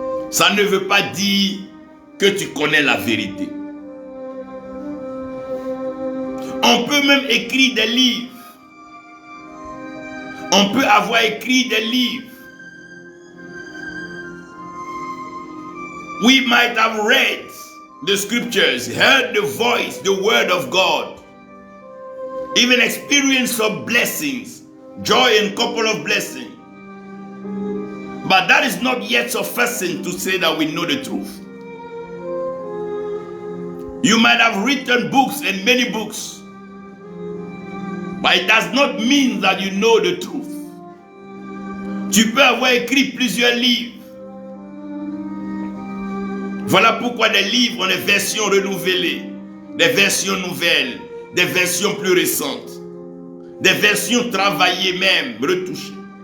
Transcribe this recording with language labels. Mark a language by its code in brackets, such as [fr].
[fr] Ça ne veut pas dire que tu connais la vérité. On peut même écrire des livres. On peut avoir écrit des livres. [en] We might have read the scriptures, heard the voice, the word of God, even experienced some blessings, joy and couple of blessings. But that is not yet sufficient to say that we know the truth. You might have written books and many books, but it does not mean that you know the truth. [fr] Tu peux avoir écrit plusieurs livres. Voilà pourquoi des livres ont des versions renouvelées, des versions nouvelles, des versions plus récentes, des versions travaillées même, retouchées.